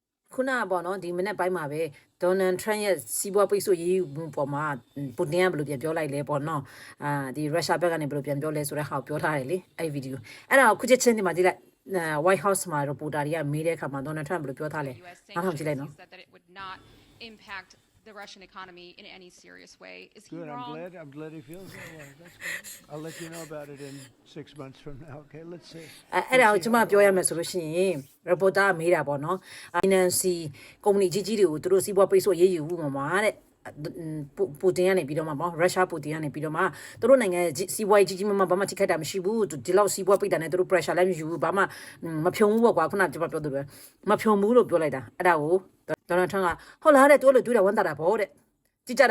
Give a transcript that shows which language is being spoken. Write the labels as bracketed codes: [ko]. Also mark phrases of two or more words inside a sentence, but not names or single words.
[my] ခုနကပေါ့နော်ဒီမနေ့ပိုင်းမှာပဲဒေါ်နယ်ထရန့်ရဲ့စီးပွားပိတ်ဆို့ရေးယူမှုပေါ်မှာပူတင်ကဘယ်လိုပြန်ပြောလိုက်လဲပေါ့နော်ဒီရုရှားဘက်ကနေဘယ်လိုပြန်ပြောလဲဆိုတဲ့ဟာကိုပြောထားတယ်လေအဲ့ဗီဒီယိုအဲ့ဒါကိုခုချက်ချင်းဒီမှာကြည့်လိုက်White House မှာ reporter တွေကမေးတဲ့အခါမှာဒေါ်နယ်ထရန့်ဘယ်လိုပြောထားလဲနားထောင်ကြည့်လိုက်နော် [en] impact the Russian economy in any serious way. Is he Good. wrong? I'm glad he feels that way. That's good. I'll let you know about it in 6 months from now. Okay, let's see. [my] အဲ့ဒါကိုကျွန်မပြောရမယ်ဆိုလို့ရှိရင် reporter မေးတာပေါ့နော် finance ကုမ္ပဏီကြီးကြီးတွေကိုသူတို့စီးပွားပိတ်ဆို့ရေးယူမှုမှာတဲ့ပူတင်ကနေပြီးတော့မှပေါ့ရုရှားပူတင်ကနေပြီးတော့မှသူတို့နိုင်ငံစီးပွားရေးကြီးကြီးမားမားဘာမှထိခိုက်တာမရှိဘူးဒီလောက် စီးပွားပိတ်တာနဲ့သူတို့ pressure လည်းမရှိဘူးဘာမှမဖြုံဘူးပေါ့ကွာခုနကကျွန်မပြောသူပဲမဖြုံဘူးလို့ပြောလိုက်တာအဲ့ဒါကိုဒေါ်နယ်ထရန့်ကဟုတ်လားတဲ့သူတို့တွေ့တာဝန်တာတာပေါ့တဲ့ကြည့်ကြတာ